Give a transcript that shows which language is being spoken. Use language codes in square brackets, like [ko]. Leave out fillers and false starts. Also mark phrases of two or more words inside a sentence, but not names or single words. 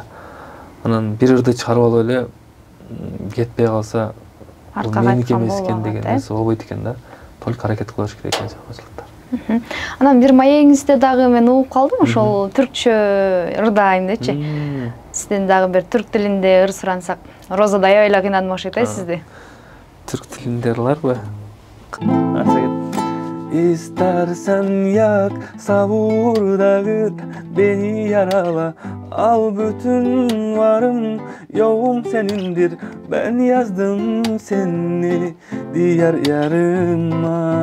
[ky] Анан бир ырды чыгарып алып эле кетпей калса, бул меники эмес экен деген нерсе болбойт экен да. Только аракет кылыш керек экен чыгармачылыкта. Анан бир маегиңизде дагы мен угуп калдым, ошол түркчө ырдайм-дечи. Сизден дагы бир түрк тилинде ыр сурансак. Роза да аябай эле кыйнадым окшойт, сизди. Түрк тилинде ырларбы? [tr] İstersen yak savurdağıt beni yarala. Al bütün varım yoğum senindir. Ben yazdım seni diğer yarıma.